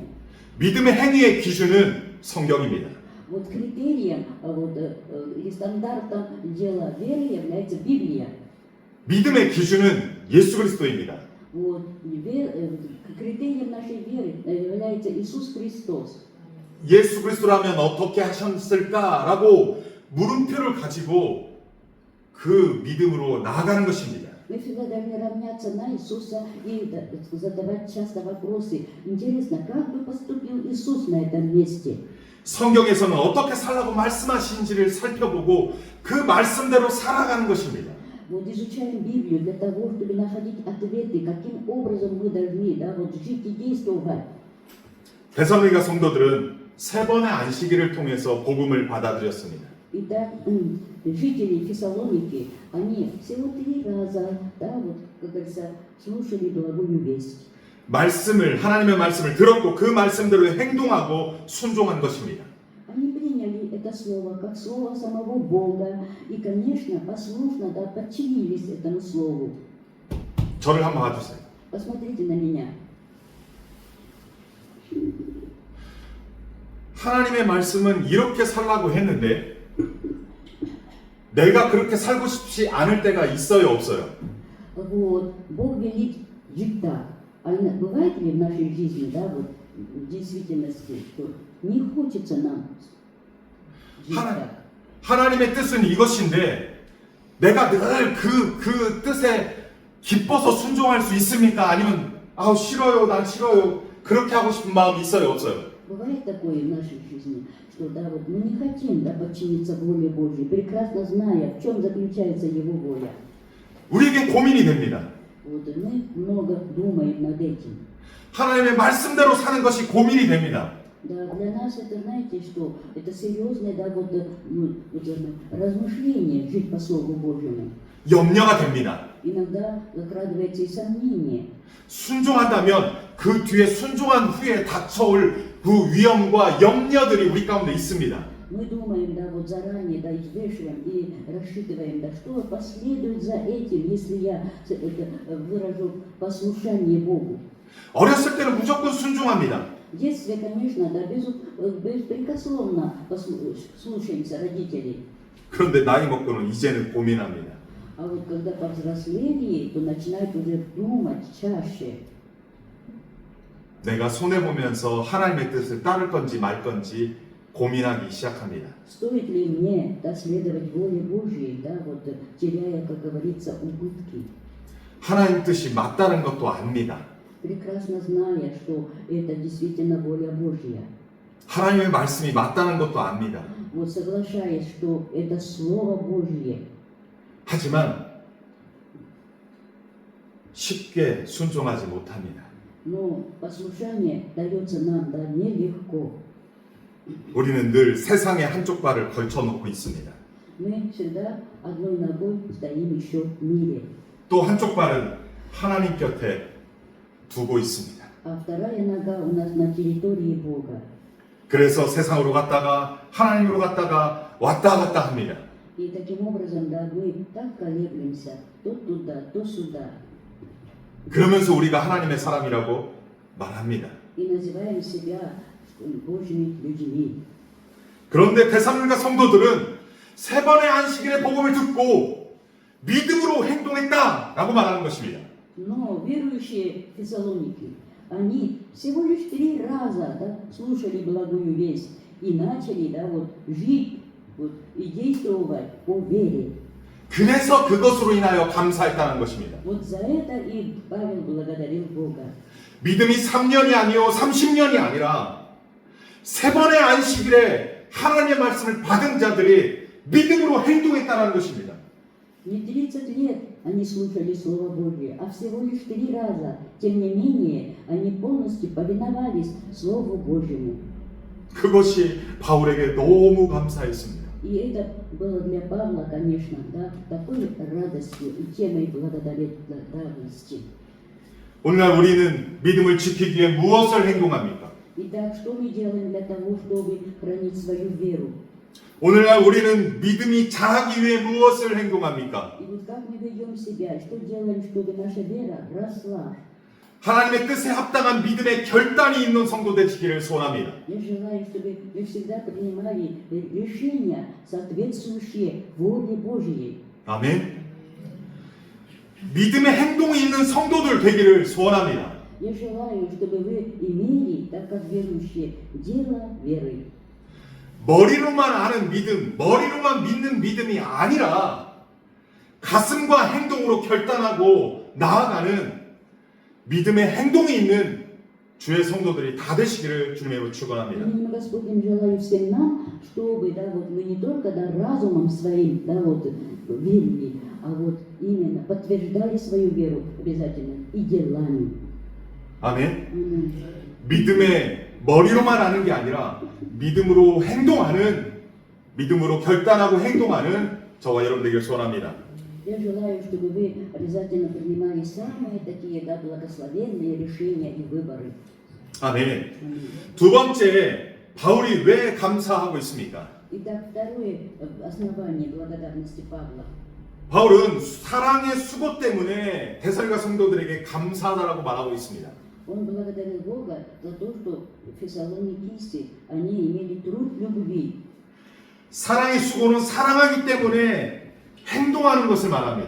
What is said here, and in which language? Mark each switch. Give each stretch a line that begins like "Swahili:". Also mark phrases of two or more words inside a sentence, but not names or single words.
Korean: 믿음의 행위의 기준은 성경입니다.
Russian: Вот критерием вот, или стандартом дела веры является Библия.
Korean: 믿음의 기준은 예수 그리스도입니다.
Russian: Вот, критерием нашей веры является Иисус Христос.
Korean: 예수 그리스도라면 어떻게 하셨을까라고 물음표를 가지고 그 믿음으로 나아가는 것입니다.
Russian: Мы всегда должны равняться на Иисуса и задавать часто вопросы. Интересно, как бы поступил Иисус на этом месте?
Korean: 성경에서는 어떻게 살라고 말씀하신지를 살펴보고 그 말씀대로 살아가는 것입니다.
Russian: Вот изучаем Библию для того, чтобы находить ответы, каким образом мы должны да, вот, жить и действовать.
Korean: 데살로니가 성도들은 세 번의 안식일을 통해서 복음을 받아들였습니다.
Russian: Итак, жители Фессалоники, они всего 3 раза, да, вот, как говорится, слушали благую весть.
Korean: 하나님의 말씀을 들었고 그 말씀대로 행동하고 순종한 것입니다.
Russian: Они приняли это слово как слово самого Бога и, конечно, послушно да, подчинились этому слову.
Korean: 저를 한번 봐주세요.
Russian: Посмотрите на меня.
Korean: 하나님의 말씀은 이렇게 살라고 했는데 내가 그렇게 살고 싶지 않을 때가 있어요, 없어요?
Russian: Вот, Бог велит жить так. А бывает ли в нашей жизни, да, вот, в действительности, что не хочется нам жить так?
Korean: 하나님의 뜻은 이것인데 내가 늘 그 뜻에 기뻐서 순종할 수 있습니까? 아니면 싫어요, 난 싫어요. 그렇게 하고 싶은 마음이 있어요, 없어요?
Russian: Бывает такое в нашей жизни, что да, вот, мы не хотим да, подчиниться воле Божьей, прекрасно зная, в чем заключается Его воля.
Korean: 우리에게 고민이 됩니다.
Russian: Вот, мы много думаем над этим.
Korean: 하나님의 말씀대로 사는 것이 고민이 됩니다.
Russian: Да, для нас это, знаете, что это серьезное да, вот, размышление жить по Слову Божьему.
Korean: 염려가 됩니다.
Russian: Иногда закрадывается и сомнение.
Korean: 순종한다면 그 뒤에 순종한 후에 닥쳐올 그 위험과 염려들이 우리 가운데 있습니다.
Russian: Мы думаем, да, вот заранее, да, взвешиваем и рассчитываем, да, что последует за этим, если я выражу послушание Богу.
Korean: 어렸을 때는 무조건 순종합니다.
Russian: В детстве, конечно, да, беспрекословно слушаемся родителей.
Korean: 그런데 나이 먹고는 이제는 고민합니다.
Russian: А вот когда повзрослели, то начинают уже думать чаще.
Korean: 내가 손해보면서 하나님의 뜻을 따를 건지 말 건지 고민하기 시작합니다.
Russian: Стоит ли мне да, следовать воле Божьей, да, вот, теряя, как говорится, убытки?
Korean: 하나님 뜻이 맞다는 것도 압니다.
Russian: Прекрасно зная, что это действительно воля Божья.
Korean: 하나님의 말씀이 맞다는 것도 압니다.
Russian: Вот соглашаясь, что это Слово Божье.
Korean: 하지만 쉽게 순종하지 못합니다.
Russian: Но послушание дается нам да, нелегко.
Korean: 우리는 늘 세상의 한쪽 발을 걸쳐놓고 있습니다.
Russian: Мы всегда одной ногой стоим еще в мире.
Korean: 또 한쪽 발은 하나님 곁에 두고 있습니다.
Russian: А вторая нога у нас на территории Бога.
Korean: 그래서 세상으로 갔다가 하나님으로 갔다가 왔다 갔다 합니다.
Russian: И таким образом, да, мы так колеблемся, то туда, то сюда.
Korean: 그러면서 우리가 하나님의 사람이라고 말합니다.
Russian: И называем себя Божьими людьми.
Korean: 그런데 데살로니가 성도들은 세 번의 안식일의 복음을 듣고 믿음으로 행동했다라고 말하는 것입니다.
Russian: Но верующие Фессалоники, они всего лишь 3 раза, да, слушали благую весть и начали, да, вот, жить вот, и действовать по вере.
Korean: 그래서 그것으로 인하여 감사했다는 것입니다.
Russian: Вот за это и Павел благодарил Бога.
Korean: 믿음이 3년이 아니요 30년이 아니라 세 번의 안식일에 하나님의 말씀을 받은 자들이 믿음으로 행동했다는 것입니다.
Russian: Не 30 лет они слушали Слово Божье, а всего лишь 3 раза. Тем не менее, они полностью повиновались Слову Божьему.
Korean: 그것이 바울에게 너무 감사했습니다.
Russian: И это было для Павла, конечно, да, такой радостью и темой благодарности.
Korean: 오늘날 우리는 믿음을 지키기 위해 무엇을 행동합니까?
Russian: Итак, что мы делаем для того, чтобы хранить свою веру?
Korean: 오늘날 우리는 믿음이 자라기 위해 무엇을 행동합니까?
Russian: И вот как мы ведем себя, что делаем, чтобы наша вера росла?
Korean: 하나님의 뜻에 합당한 믿음의 결단이 있는 성도 되시기를 소원합니다.
Russian: Я желаю, чтобы вы всегда принимали решения, соответствующие воле Божьей.
Korean: 아멘. 믿음의 행동이 있는 성도들 되기를 소원합니다.
Russian: Я желаю, чтобы вы имели, так как верующие, дело веры.
Korean: 머리로만 아는 믿음, 머리로만 믿는 믿음이 아니라 가슴과 행동으로 결단하고 나아가는 믿음의 행동이 있는 주의 성도들이 다 되시기를 주님으로 축원합니다.
Russian: Именем Господним желаю всем нам, чтобы, да, вот мы не только, да, разумом своим, да, вот верили, а вот именно подтверждали свою веру обязательно и делами.
Korean: 아멘. 믿음의 머리로만 아는 게 아니라 믿음으로 행동하는, 믿음으로 결단하고 행동하는 저와 여러분 되기를 소원합니다.
Russian: Я желаю, чтобы вы обязательно принимали самые такие, да, благословенные решения и выборы.
Korean: 아멘. 두 번째, 바울이 왜 감사하고 있습니까?
Russian: Итак, второе основание благодарности Павла.
Korean: 바울은 사랑의 수고 때문에 데살로니가 성도들에게 감사하다라고 말하고 있습니다.
Russian: Он благодарил Бога за то, что фессалоникийцы, они имели труд любви.
Korean: 사랑의 수고는 사랑하기 때문에 행동하는 것을 말합니다.